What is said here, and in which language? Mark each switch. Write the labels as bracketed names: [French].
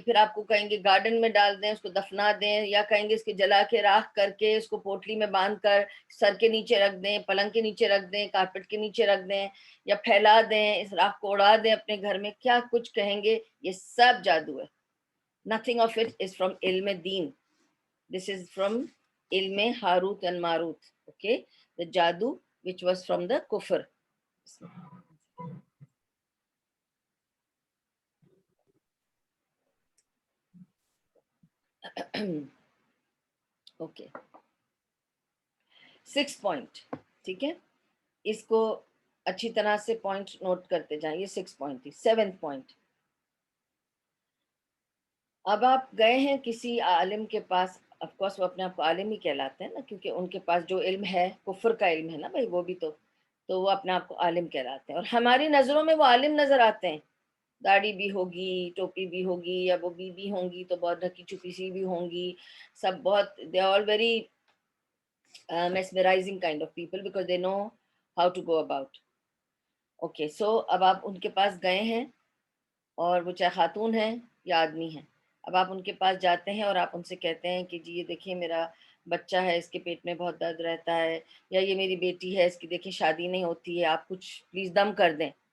[Urdu] پھر آپ کو کہیں گے گارڈن میں ڈال دیں، اس کو دفنا دیں، یا کہیں گے اس کے جلا کے راکھ کر کے اس کو پوٹلی میں باندھ کر سر کے نیچے رکھ دیں، پلنگ کے نیچے رکھ دیں، کارپیٹ کے نیچے رکھ دیں، یا پھیلا دیں، اس راکھ کو اڑا دیں اپنے گھر میں. کیا کچھ کہیں گے، یہ سب جادو ہے. [English] nothing of it is from علم دین. this is from علم Harut and Marut. okay, the jadoo which was from the kufr. [Urdu] Okay 6 point. ٹھیک ہے، اس کو اچھی طرح سے پوائنٹ نوٹ کرتے جائیں. یہ 6 پوائنٹ تھی. 7 پوائنٹ، اب آپ گئے ہیں کسی عالم کے پاس. آف کورس وہ اپنے آپ کو عالم ہی کہلاتے ہیں نا، کیونکہ ان کے پاس جو علم ہے کفر کا علم ہے نا بھائی، وہ بھی تو وہ اپنے آپ کو عالم کہلاتے ہیں، اور ہماری نظروں میں وہ عالم نظر آتے ہیں. داڑھی بھی ہوگی، ٹوپی بھی ہوگی، یا وہ بھی ہوں گی تو بہت ڈھکی چھپی سی بھی ہوں گی. سب بہت [English] They are very mesmerizing kind of people because they know how to go about. [Urdu] Okay so اب آپ ان کے پاس گئے ہیں، اور وہ چاہے خاتون ہیں یا آدمی ہیں. اب آپ ان کے پاس جاتے ہیں اور آپ ان سے کہتے ہیں کہ جی یہ دیکھیں میرا بچہ ہے، اس کے پیٹ میں بہت درد رہتا ہے، یا یہ میری بیٹی ہے، اس کی دیکھیں شادی نہیں ہوتی ہے، آپ کچھ پلیز دم کر دیں.